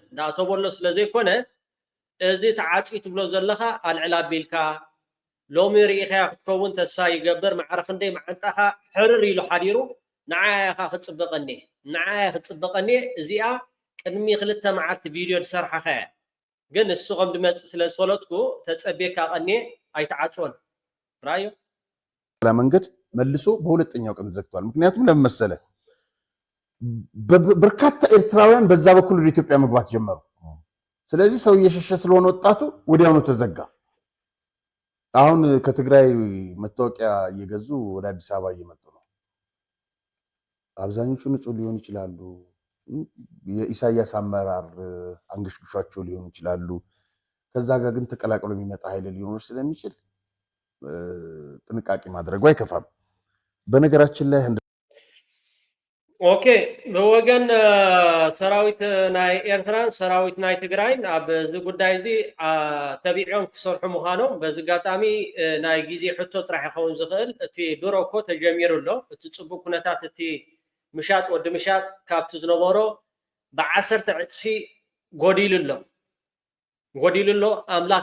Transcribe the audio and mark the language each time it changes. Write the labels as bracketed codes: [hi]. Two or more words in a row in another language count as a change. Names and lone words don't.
[ti] እንዳኣተወሎ ስለዘይኮነ እዚ ተዓፂ ትብሎ ዘለኻ ኣልዕላ ኣቢልካ ሎሚ ርኢኻ ክትከውን ተስፋ ይገብር ማዕረፍ እንደይ ማዓንጣኻ ሕርር ኢሉ ሓዲሩ ንዓያኻ ክትፅበቐኒ እዚኣ ቅድሚ 2 መዓልቲ ቪድዮ ዝሰርሓኸ ግን እሱ ከም ድመፅእ ስለ ዝፈለጥኩ ተፀቤካ ቀኒ ኣይተዓፅዎን ራእዩ መንገድ [am] መልሶ በሁለተኛው ቀን ዘግቷል። ምክንያቱም ለምን መሰለ በርካታ ኤርትራውያን በዛ በኩል ወደ ኢትዮጵያ መግባት ጀመሩ። ስለዚህ ሰው እየሸሸ ስለሆነ ወጣቱ ወዲያውኑ ተዘጋ። አሁን ከትግራይ መታወቂያ እየገዙ ወደ አዲስ አበባ እየመጡ ነው። አብዛኞቹ ንጹህ ሊሆኑ ይችላሉ። የኢሳያስ አመራር አንገሽግሿቸው ሊሆኑ ይችላሉ። ከዛ ጋር ግን ተቀላቅሎ የሚመጣ ኃይል ሊሆን ስለሚችል ጥንቃቄ ማድረጉ አይከፋም። በነገራችን ላይ [ti] ኦኬ በወገን ሰራዊት ናይ ኤርትራን ሰራዊት ናይ ትግራይን ኣብ እዚ ጉዳይ እዚ ተቢዖም ክሰርሑ ምዃኖም በዚ ጋጣሚ ናይ ግዜ ሕቶ ጥራሕ ይኸውን ዝኽእል እቲ ድሮ እኮ ተጀሚሩ ኣሎ እቲ ፅቡቅ ኩነታት እቲ ምሻጥ ወዲ ምሻጥ ካብቲ ዝነበሮ ብ10 እጥፊ ጎዲሉ ኣሎ ኣምላክ